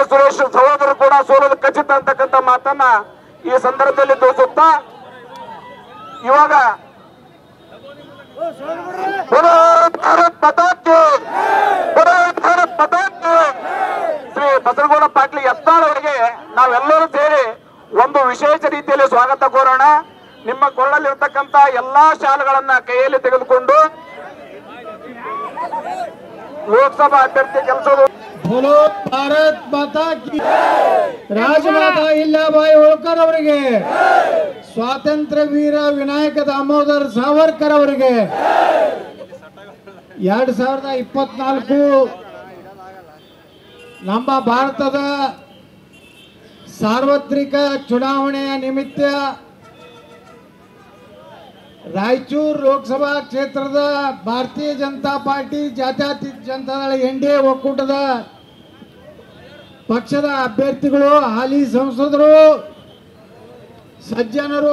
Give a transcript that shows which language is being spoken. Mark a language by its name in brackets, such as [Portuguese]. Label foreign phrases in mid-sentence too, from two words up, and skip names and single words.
[Kannada] ಸುರೇಶ್ ಸಹೋದರರು ಕೂಡ ಸೋಲೋದು ಖಚಿತ ಅಂತಕ್ಕಂಥ ಮಾತನ್ನ ಈ ಸಂದರ್ಭದಲ್ಲಿ ತೋರಿಸುತ್ತಾ ಇವಾಗ ಶ್ರೀ ಬಸನಗೌಡ ಪಾಟೀಲ್ ಯತ್ನಾಳ್ ಅವರಿಗೆ ನಾವೆಲ್ಲರೂ ಸೇರಿ ಒಂದು ವಿಶೇಷ ರೀತಿಯಲ್ಲಿ ಸ್ವಾಗತ ಕೋರೋಣ. ನಿಮ್ಮ ಕೊರಳಲ್ಲಿರ್ತಕ್ಕಂಥ ಎಲ್ಲಾ ಶಾಲೆಗಳನ್ನ ಕೈಯಲ್ಲಿ ತೆಗೆದುಕೊಂಡು ಲೋಕಸಭಾ ಅಭ್ಯರ್ಥಿ ಕೆಲಸದ [Hindi] बोलो भारत माता की [Kannada] राजमाता इल्लाबाई होळकर ಅವರಿಗೆ ಸ್ವಾತಂತ್ರ್ಯ ವೀರ ವಿನಾಯಕ ದಾಮೋದರ ಸಾವರ್ಕರ್ ಅವರಿಗೆ 2024 ನಮ್ಮ ಭಾರತದ ಸಾರ್ವತ್ರಿಕ ಚುನಾವಣೆಯ ನಿಮಿತ್ತ ರಾಯಚೂರು ಲೋಕಸಭಾ ಕ್ಷೇತ್ರದ ಭಾರತೀಯ ಜನತಾ ಪಾರ್ಟಿ ಜಾತ್ಯತೀತ ಜನತಾದಳ ಎನ್ಡಿಎ ಒಕ್ಕೂಟದ ಪಕ್ಷದ ಅಭ್ಯರ್ಥಿಗಳು ಹಾಲಿ ಸಂಸದರು ಸಜ್ಜನರು